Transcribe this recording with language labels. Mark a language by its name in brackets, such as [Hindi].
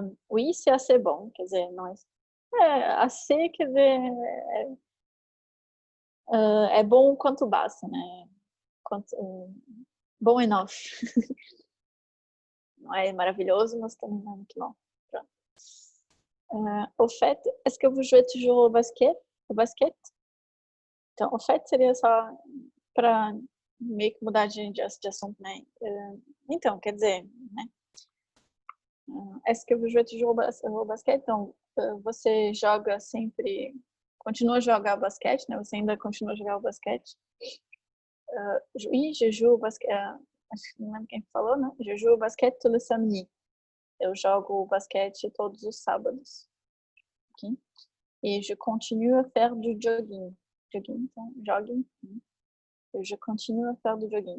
[French] Oui, c'est assez bon, [Portuguese] quer dizer, não assez, quer dizer, é bom quanto basta, né? Bon enough. Não é maravilhoso, mas também não é muito bom. Pronto. [French] Au fait, est-ce que vous jouez toujours au basket? [Portuguese] Então, au fait seria só para meio que mudar de assunto, né? Então, quer dizer, né? [French] Est-ce que vous jouez toujours au basket? [Portuguese] Então, você joga sempre, continua a jogar basquete, né? Você ainda continua a jogar o basquete? [French] Oui, je joue au basquete. [Portuguese] Acho que não lembro quem falou, né? [French] Je joue au basquete tous les samedis. [Portuguese] Eu jogo basquete todos os sábados. Okay? [French] Et je continue à faire du jogging. Então, jogging. Je continue à faire du jogging.